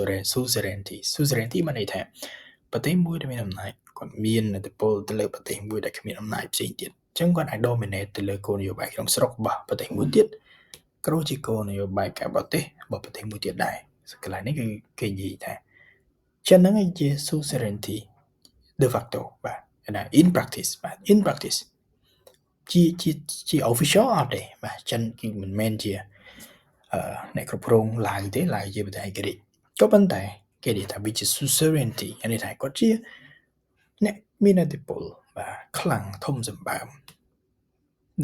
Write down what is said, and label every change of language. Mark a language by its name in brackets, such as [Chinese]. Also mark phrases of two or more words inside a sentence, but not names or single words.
[Khmer] suzerainty មានន័យថាប្រទេសមួយដែលមានអំណាចគាត់មានឥទ្ធិពលទៅលើប្រទេសមួយដែលគ្មានអំណាចផ្សេងទៀតអញ្ចឹងគាត់អាច dominate ទៅលើគោលនយោបាយក្នុងស្រុករបស់ប្រទេសមួយទៀតក៏ជាគោលនយោបាយការបរទេសរបស់ប្រទេសមួយទៀតដែរកន្លែងនេះគឺគេ និយាយថាចិនហ្នឹងជា [English] suzerainty de facto [Khmer] បាទ [English] in practice [Khmer] បាទ [English] in practice [Khmer] ជា official អត់ទេបាទចិនគឺមិនមែនជាអ្នកគ្រប់គ្រងឡាវទេឡា វជាប្រទេសឯករាជ្យក៏ប៉ុន្តែគេនិយាយថាវាជា suzerainty អានេះថាគាត់ជាអ្នកមានឥទ្ធិពលបាទខ្លាំងធំសម្បើមនៅ